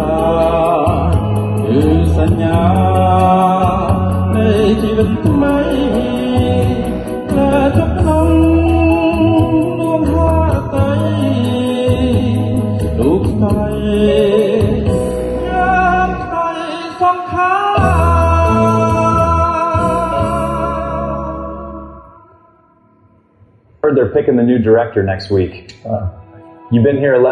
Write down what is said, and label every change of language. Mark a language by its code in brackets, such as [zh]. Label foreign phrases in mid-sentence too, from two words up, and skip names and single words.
[km] គឺសញ្ញានៃជីវិតថ្មីជប់ក្នុងដួងហាតីរូបស្រីយ៉ាងស្ដីសង្ខារ [en] Heard they're picking the new director next week. You've been here 11